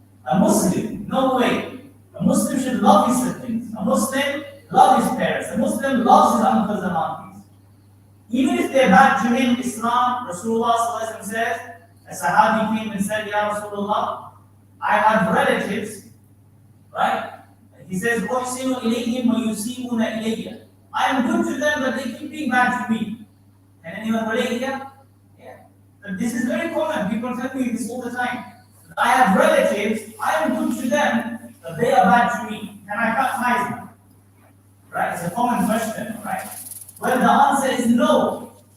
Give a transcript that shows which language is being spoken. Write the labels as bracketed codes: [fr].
[en] A Muslim, no way. A Muslim should love his siblings. A Muslim loves his parents. A Muslim loves his uncles and aunties. Even if they're bad to him, Islam, Rasulullah says, a Sahabi came and said, Ya Rasulullah, I have relatives, right? He says, [ar] أُحْسِنُ إِلَيْهِمْ وَيُسِيئُونَ إِلَيَّ. [en] I am good to them, but they keep being bad to me. Can anyone relate here? Yeah. But this is very common. People tell me this all the time. I have relatives, I am good to them, but they are bad to me. Can I cut ties now? Right? It's a common question, right? Well, the answer is no.